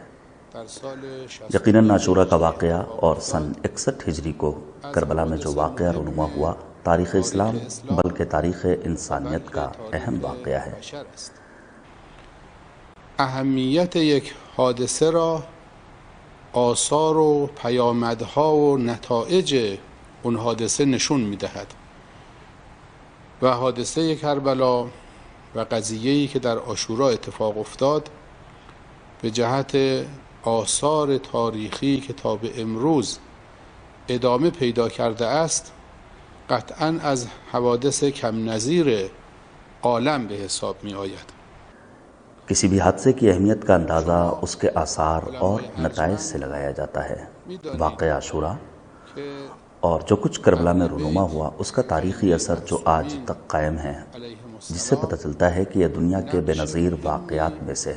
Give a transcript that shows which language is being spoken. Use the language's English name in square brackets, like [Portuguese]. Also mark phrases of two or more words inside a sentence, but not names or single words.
[Urdu] یقیناً عاشورہ کا واقعہ اور سن 61 ہجری کو کربلا میں جو واقعہ رونما ہوا تاریخ اسلام بلکہ تاریخ انسانیت کا اہم واقعہ ہے. [Persian] اهمیت یک حادثه را آثار و پیامدها و نتایج اون حادثه نشون میدهد. و حادثه کربلا و قضیه‌ای که در عاشورا اتفاق افتاد به جهت آثار تاریخی که تا به امروز ادامه پیدا کرده است قطعاً از حوادث کم نظیر عالم به حساب می آید. [Urdu] کسی بھی حادثے کی اہمیت کا اندازہ اس کے آثار اور نتائج سے لگایا جاتا ہے۔ واقعہ عاشورہ اور جو کچھ کربلا میں رونما ہوا اس کا تاریخی اثر جو آج تک قائم ہے، جس سے پتہ چلتا ہے کہ یہ دنیا کے بے نظیر واقعات میں سے ہے۔